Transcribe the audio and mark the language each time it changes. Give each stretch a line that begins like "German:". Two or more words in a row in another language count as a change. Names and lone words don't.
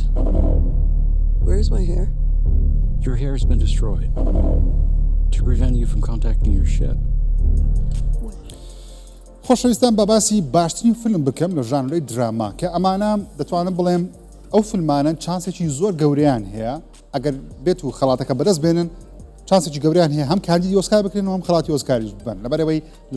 English: Where's my hair? Your hair has been destroyed to prevent you from contacting your ship.
Central Kurdish: خۆشەویستان بە باسی باشترین فیلم بکەم لە ژانرەی دراما کە ئەمانە دەتوانم بڵێم ئەو فیلمانە چانسێکی زۆر گەورەیان هەیە ئەگەر بێت و خەڵاتەکە بەدەست بێنن چانسێکی گەوریان هەیە هەم کاندیدی ئۆسکار بکرێنەوە هەم خەڵاتی ئۆسکاریش ببن لەبەرەوەی لە